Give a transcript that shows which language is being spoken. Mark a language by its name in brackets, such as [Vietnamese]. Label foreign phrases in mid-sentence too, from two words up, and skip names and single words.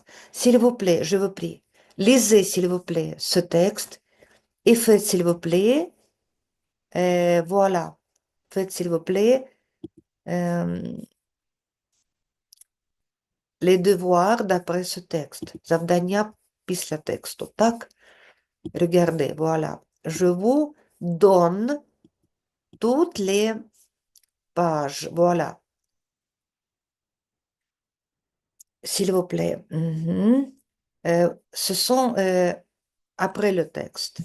[French] S'il vous plaît, je vous prie, lisez, s'il vous plaît, ce texte et faites, s'il vous plaît, voilà, faites, s'il vous plaît, euh, les devoirs d'après ce texte. [Ukrainian] Завдання після тексту. Так? [French] Regardez, voilà. Je vous donne toutes les pages. Voilà. S'il vous plaît. Mhm. Ce sont après le texte.